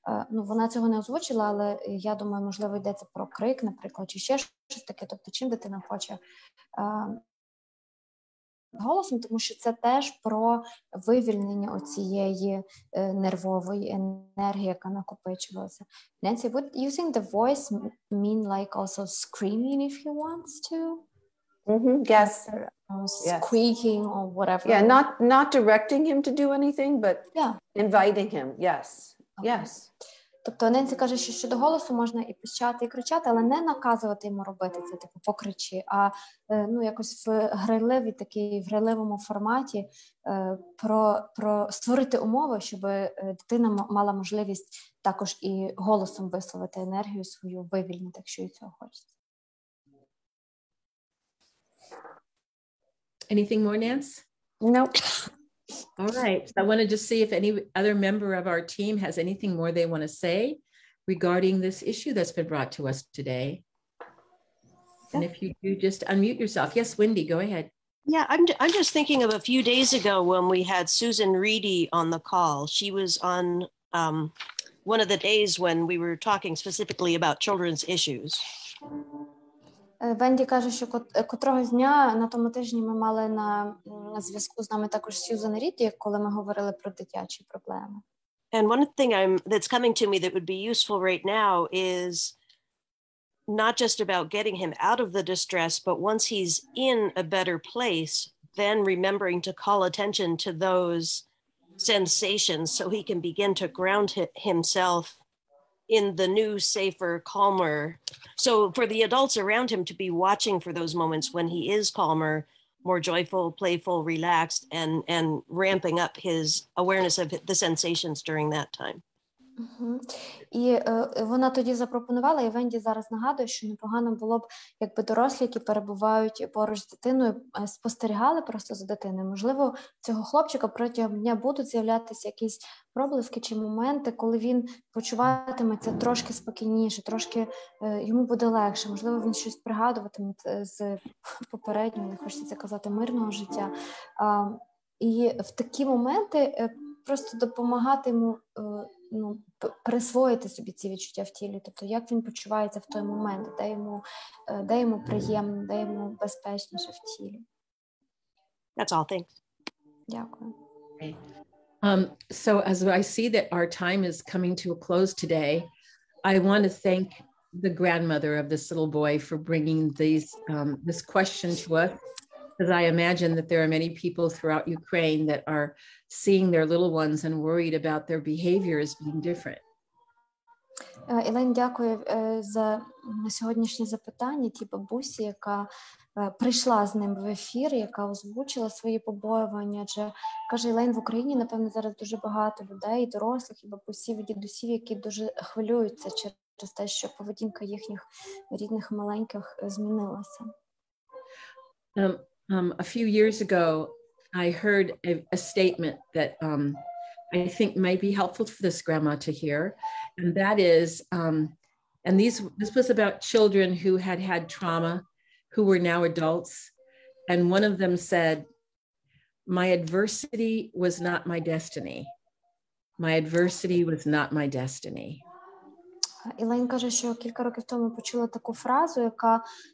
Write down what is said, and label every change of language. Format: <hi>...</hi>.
<uk>Ну, вона цього не озвучила, але я думаю, можливо, йдеться про крик, наприклад, чи ще щось таке, тобто чим дитина хоче голосом, тому що це теж про вивільнення оцієї нервової енергії, яка накопичувалася.</uk> <en>Nancy, would using the voice mean like also screaming if he wants to? Yes. Squeaking or whatever. Yeah, not directing him to do anything, but inviting him. Yes. Okay. Yes. Тобто Ненсі каже, що щодо голосу можна і пищати, і кричати, але не наказувати йому робити це, типу, покричи, а ну, якось в грайливому форматі про створити умови, щоб дитина мала можливість також і голосом висловити енергію свою, вивільнити, якщо їй цього хочеться. Anything more, Nance? Nope. All right. So I want to just see if any other member of our team has anything more they want to say regarding this issue that's been brought to us today. And if you do, just unmute yourself. Yes, Wendy, go ahead. Yeah, I'm just thinking of a few days ago when we had Susan Reedy on the call. She was on one of the days when we were talking specifically about children's issues.</en> <uk>Венді каже, що котрогось дня на тому тижні ми мали на зв'язку з нами також Сьюзан Ріді, коли ми говорили про дитячі проблеми.</uk> <en>And one thing that's coming to me that would be useful right now is not just about getting him out of the distress, but once he's in a better place, then remembering to call attention to those sensations so he can begin to ground himself in the new, safer, calmer. So for the adults around him to be watching for those moments when he is calmer, more joyful, playful, relaxed, and ramping up his awareness of the sensations during that time.</en> <uk>І вона тоді запропонувала, і Венді зараз нагадує, що непогано було б, якби дорослі, які перебувають поруч з дитиною, спостерігали просто за дитиною. Можливо, цього хлопчика протягом дня будуть з'являтися якісь проблиски чи моменти, коли він почуватиметься трошки спокійніше, трошки йому буде легше. Можливо, він щось пригадуватиме з попереднього, не хочеться казати, мирного життя. І в такі моменти просто допомагати йому присвоїти собі ці відчуття в тілі, тобто як він почувається в той момент, де йому приємно, де йому безпечніше в тілі.</uk> <en>That's all, thanks.</en> <uk>Дякую.</uk> <en>So as I see that our time is coming to a close today, I want to thank the grandmother of this little boy for bringing this question to us, because I imagine that there are many people throughout Ukraine that are seeing their little ones and worried about their behavior as being different.</en> <uk>Ілен, дякую за сьогоднішнє запитання тій бабусі, яка прийшла з ним в ефір, яка озвучила свої побоювання. Адже, каже Ілен, в Україні, напевно, зараз дуже багато людей, дорослих, і бабусів, і дідусів, які дуже хвилюються через те, що поведінка їхніх рідних маленьких змінилася.</uk> <en>A few years ago, I heard a statement that I think might be helpful for this grandma to hear, and that is, and this was about children who had had trauma, who were now adults, and one of them said, "My adversity was not my destiny. My adversity was not my destiny."</en> <uk>Ілен каже, що кілька років тому почула таку фразу, яка</uk>